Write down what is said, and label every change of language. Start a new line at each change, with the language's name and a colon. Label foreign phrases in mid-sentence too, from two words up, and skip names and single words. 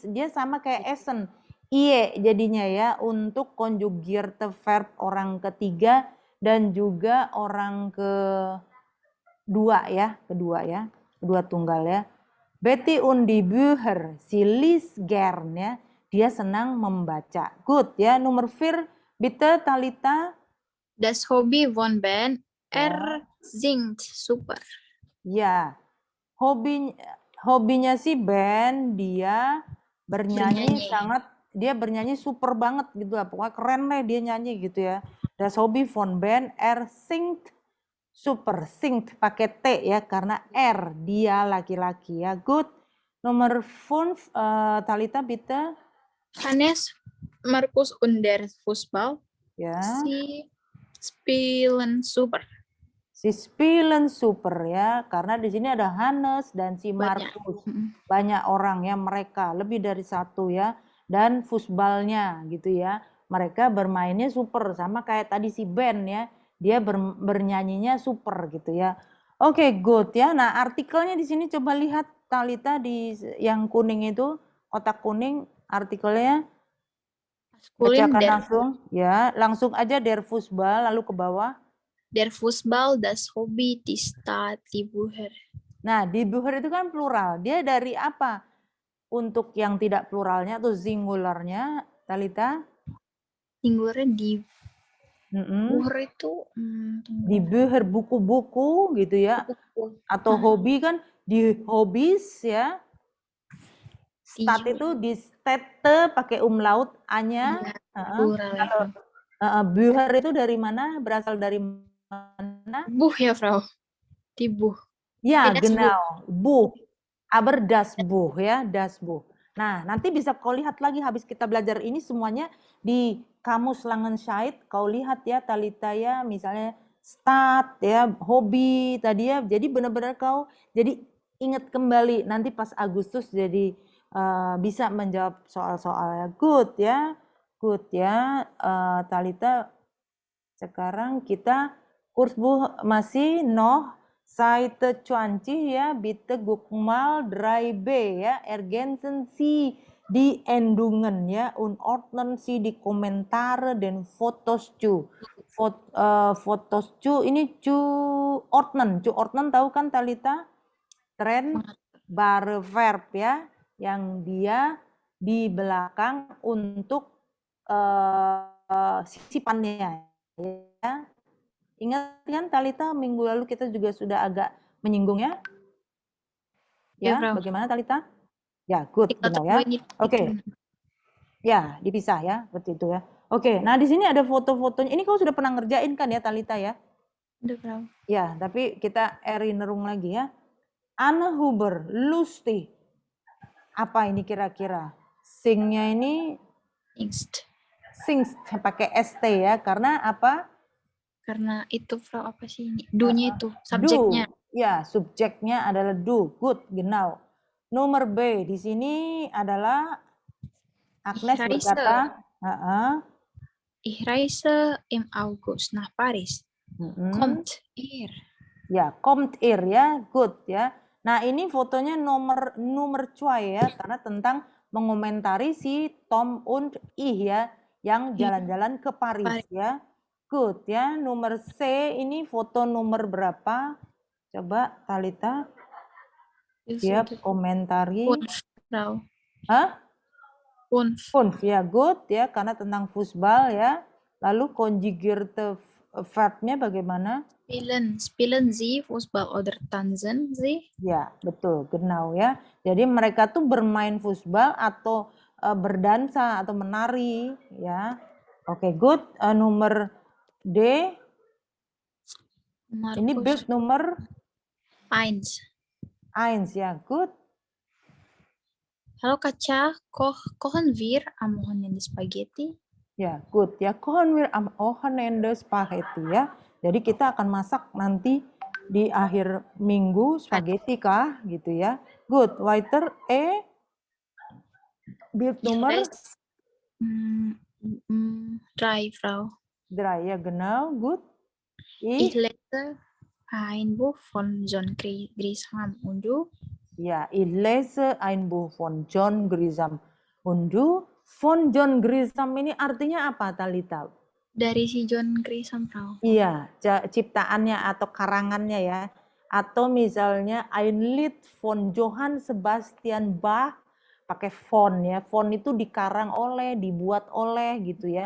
Indonesian: Dia sama kayak essen. Iye jadinya ya untuk conjugate verb orang ketiga dan juga orang kedua ya, kedua tunggal ya.
German: Betty und die Bücher, si liest gern ya.
Indonesian: Dia senang membaca. Good ya. Nomor 4,
German: bitte Talita. Das Hobby von Ben, singt super.
Indonesian: Ya. Hobinya si Ben, dia bernyanyi dia bernyanyi super banget gitu lah. Pokoknya keren deh dia nyanyi gitu ya.
German: Das Hobby von Ben, singt super.
Indonesian: Singt pakai T ya karena dia laki-laki ya. Good. Nomor 5, Talita bitte.
German: Hannes, Markus und der Fußball.
Indonesian: Ya.
German: Sie spielen super. Si spielen super
Indonesian: ya, karena di sini ada Hannes dan si Markus. Banyak orang ya, mereka lebih dari satu ya. Dan futsbalnya gitu ya. Mereka bermainnya super sama kayak tadi si Ben ya. Dia bernyanyinya super gitu ya. Oke, good ya. Nah, artikelnya di sini coba lihat Talita di yang kuning itu, kotak kuning artikelnya. Bacakan langsung ya, langsung aja
German: der Fußball
Indonesian: lalu ke bawah.
German: Der Fußball, das Hobby, die Stadt, die Bücher.
Indonesian: Nah,
German: die Bücher
Indonesian: itu kan plural. Dia dari apa? Untuk yang tidak pluralnya atau singularnya, Talita? Singularnya di Bücher itu di Bücher buku-buku gitu ya. Atau hobi kan di hobbies ya. Stat itu di stete pakai umlaut A-nya. Plural. Bücher itu dari mana? Berasal dari mana?
German: Buch ya, Frau. Die Buch. Ya, genau. Buch. Aber das Buch ya, das Buch.
Indonesian: Nah, nanti bisa kau lihat lagi habis kita belajar ini semuanya di kamus Langenscheidt. Kau lihat ya Talita ya, misalnya stat ya, hobi tadi ya. Jadi benar-benar kau jadi ingat kembali nanti pas Agustus jadi bisa menjawab soal-soalnya. Good ya. Good ya. Talita sekarang kita kurs masih
German: Seite 20 ya, bitte guck mal 3b ya, ergänzen Sie die Endungen ya, und ordnen Sie die Kommentare den Fotos zu. Fotos zu
Indonesian: ini ordnen tahu kan Talita? Trennbare verb ya, yang dia di belakang untuk sisipannya ya. Ingat kan Talita minggu lalu kita juga sudah agak menyinggung ya? Ya, bagaimana Talita? Ya, good, benar ya. Oke. Ya, dipisah ya, seperti itu ya. Oke, nah di sini ada foto-fotonya. Ini kau sudah pernah ngerjain kan ya, Talita ya? Udah, Frau. Ya, tapi kita erinnerung lagi ya.
German: Anne Huber, lustig.
Indonesian: Apa ini kira-kira? Singnya ini Next. singst pakai ST ya, karena apa? Karena itu, Frau, apa sih ini? Do-nya itu, Do. subjeknya. Ya, subjeknya adalah do. Good, genau. Nomor B di sini adalah Agnes
German: Ich reise.
Indonesian: berkata,
German: Ich reise im August nach Paris. Kommt ihr?
Indonesian: Ya,
German: kommt ihr
Indonesian: ya, good ya. Nah, ini fotonya nomor 2 ya, karena tentang mengomentari si
German: Tom und ich
Indonesian: ya, yang jalan-jalan ke Paris ya. Good ya. Nomor C ini foto nomor berapa? Coba Talita. Dia komentari.
German: Fünf, Frau.
Indonesian: Hah?
German: Fünf.
Indonesian: Fünf ya, good ya, karena tentang fußball ya. Lalu conjugierte verb-nya bagaimana?
German: Spielen Sie Fußball oder tanzen Sie?
Indonesian: Ya, betul, genau ya. Jadi mereka tuh bermain futsal atau berdansa atau menari ya. Oke, good. Nomor D. Ini Bild nomor 1. 1 ya, good.
German: Hallo Katja, kochen wir am Wochenende Spaghetti?
Indonesian: Ya, good ya.
German: Kochen wir am Wochenende Spaghetti ya.
Indonesian: Jadi kita akan masak nanti di akhir minggu spaghetti kah gitu ya. Good.
German: Weiter E. Bild nomor 3, Frau.
Indonesian: 3 ya, genau, good.
German: Ich lese ein Buch von John Grisham und du? Ja, ich lese ein Buch von John Grisham. Und du? Von John Grisham
Indonesian: ini artinya apa, Talita? Dari si John Grisham, Frau. Iya, ciptaannya atau karangannya ya. Atau misalnya
German: ein Lied von Johann Sebastian Bach,
Indonesian: pakai von ya. Von itu dikarang oleh, dibuat oleh gitu ya.